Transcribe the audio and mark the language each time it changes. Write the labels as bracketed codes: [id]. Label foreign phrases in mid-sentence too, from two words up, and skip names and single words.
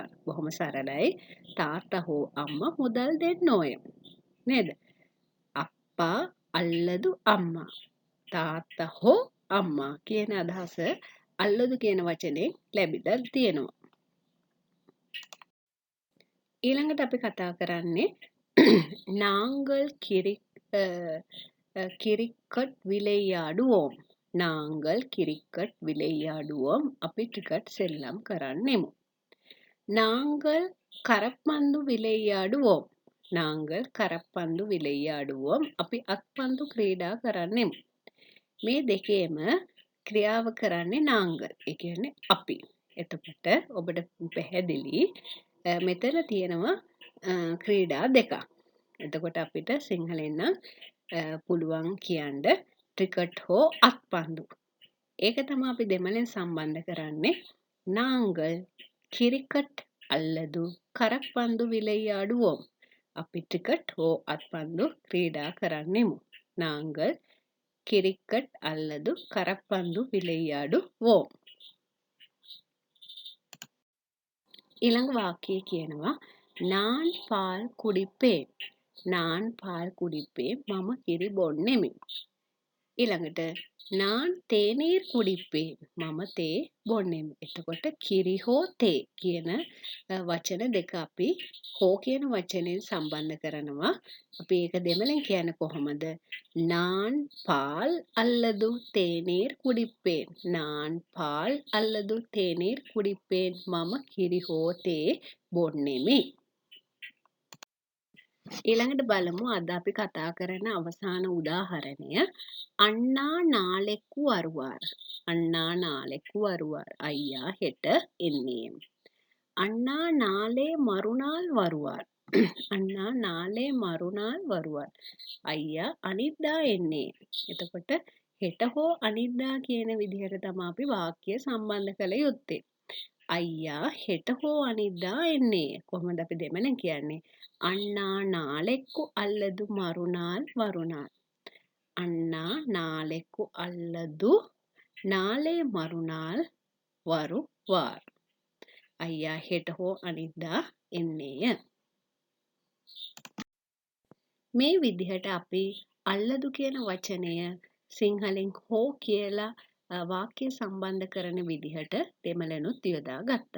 [si] බොහොම සරලයි. තාත්තා හෝ අම්මා මුදල් දෙන්නෝය. [ta] නේද? அப்பா அல்லது அம்மா. [si] තාත්තා හෝ අම්මා කියන අදහස අල්ලදු කියන වචනේ ලැබිලා තියෙනවා. ඊළඟට අපි කතා කරන්නේ [ta] நாங்கள் கிரிக்கெட் விளையாடுவோம். நாங்கள் கிரிக்கெட் விளையாடுவோம். [si] අපි ක්‍රිකට් සෙල්ලම් කරන්නෙමු. [ta] நாங்கள் கரப்பந்து விளையாடுவோம். நாங்கள் கரப்பந்து விளையாடுவோம். [si] අපි අත්පන්දු ක්‍රීඩා කරන්නෙමු. මේ දෙකේම ක්‍රියාව කරන්නේ நாங்கள். ඒ කියන්නේ අපි. එතකොට ඔබට පැහැදිලි මෙතන තියෙනවා ක්‍රීඩා දෙකක්. එතකොට අපිට සිංහලෙන් නම් පුළුවන් කියන්න ක්‍රිකට් හෝ අත්පන්දු. ඒක තමයි අපි දෙමළෙන් සම්බන්ධ කරන්නේ [ta] நாங்கள் கிரிக்கெட் அல்லது கரப்பந்து விளையாடுவோம். [si] අපි ක්‍රිකට් හෝ අත්පන්දු ක්‍රීඩා කරන්නෙමු. [ta] நாங்கள் கிரிக்கெட் அல்லது கரப்பந்து விளையாடுவோம். [si] ඊළඟ වාක්‍යය කියනවා [ta] நான் பால் குடிப்பேன். நான் பால் குடிப்பேன். [si] මම කිරි බොන්නෙමි. [ta] ඊළඟට நான் தேநீர் குடிப்பேன். [si] මම තේ බොන්නෙමි. එතකොට කිරි හෝ තේ කියන වචන දෙක අපි හෝ කියන වචනෙන් සම්බන්ධ කරනවා. අපි ඒක දෙමළෙන් කියන්නේ කොහොමද? [ta] நான் பால் அல்லது தேநீர் குடிப்பேன். நான் பால் அல்லது தேநீர் குடிப்பேன். [si] මම කිරි හෝ තේ බොන්නෙමි. ඊළඟට බලමු අද අපි කතා කරන අවසාන උදාහරණය [ta] අண்ணா நாளைக்கு வருவார். අண்ணා நாளைக்கு வருவார். [si] අයියා හෙට එන්නේ. [ta] அண்ணா நாளை மறுநாள் வருவார். අண்ணා நாளை மறுநாள் வருவார். [si] අයියා අනිද්දා එන්නේ. එතකොට හෙට හෝ අනිද්දා කියන විදිහට තමයි අපි වාක්‍ය සම්බන්ධ කළ යුත්තේ. අයියා හෙට හෝ අනිද්දා එන්නේ. කොහොමද අපි දෙමළෙන් කියන්නේ? [ta] අண்ணா நாளைக்கு அல்லது மறுநாள் வருவார். அண்ணா நாளைக்கு அல்லது நாளை மறுநாள் வருவார். [si] අයියා හෙට හෝ අනිද්දා එන්නේය. මේ විදිහට අපි අල්ලදු කියන වචනය සිංහලෙන් හෝ කියලා වාක්‍ය සම්බන්ධ කරන විදිහට දෙමළනුත් යොදා ගත්තා.